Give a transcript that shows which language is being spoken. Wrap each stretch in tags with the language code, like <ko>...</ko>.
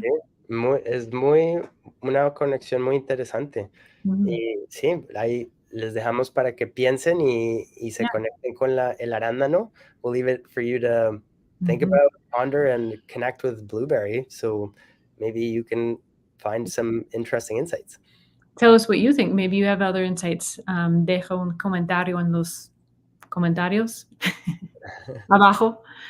<es>Sí, es una conexión muy interesante. Ujú. Y sí, ahí les dejamos para que piensen y se</es> <en>Yeah.</en> <es>conecten con el arándano.</es> <en>We'll leave it for you to think Mhm. about, ponder, and connect with blueberry, so maybe you can find some interesting insights. Tell us what you think. Maybe you have other insights.</en> <es>Deja un comentario en los comentarios abajo.</es>